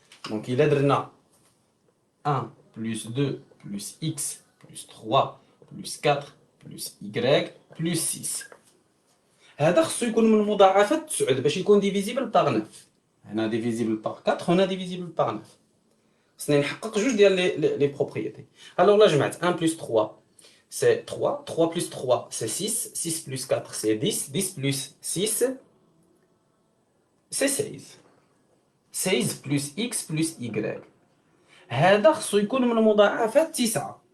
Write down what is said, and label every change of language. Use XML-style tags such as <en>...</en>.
<ar>دونك الا درنا 1 plus 2 plus x plus 3 plus 4 plus y plus 6، هذا خصو يكون من مضاعفات 9 باش يكون ديفيزيبل باغ 9. هنا ديفيزيبل باغ 4، هنا ديفيزيبل باغ 9. خصني نحقق جوج ديال لي بروبريتي. الوغ لا جمعت</ar> <fr>1 plus 3 c'est 3, 3 plus 3 c'est 6, 6 plus 4 c'est 10, 10 plus 6 c'est 16.</fr> <ar>16 plus x plus y، هذا خصو يكون من مضاعفات 9.</ar>